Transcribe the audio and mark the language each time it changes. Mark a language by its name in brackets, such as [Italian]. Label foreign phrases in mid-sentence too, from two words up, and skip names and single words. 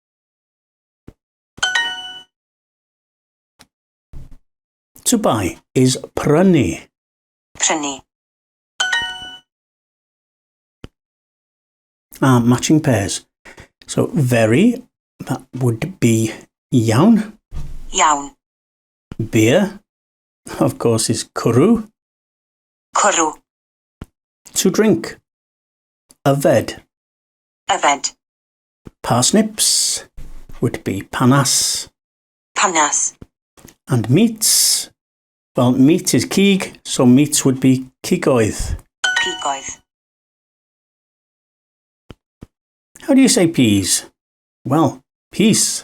[English] To buy is prynu. [Welsh] Prynu. [English] Matching pairs. So very, that would be iawn. [Welsh] Iawn. [English] Beer, of course, is cymru. [Welsh] Cwrw. [English] To drink, [Welsh] yfed. Yfed. [English] Parsnips would be panas. [Welsh] Panas. [English] And meats, well, meat is cig, so meats would be cigoedd. [Welsh] Pigoedd. [English] How do you say peas? Well, peace.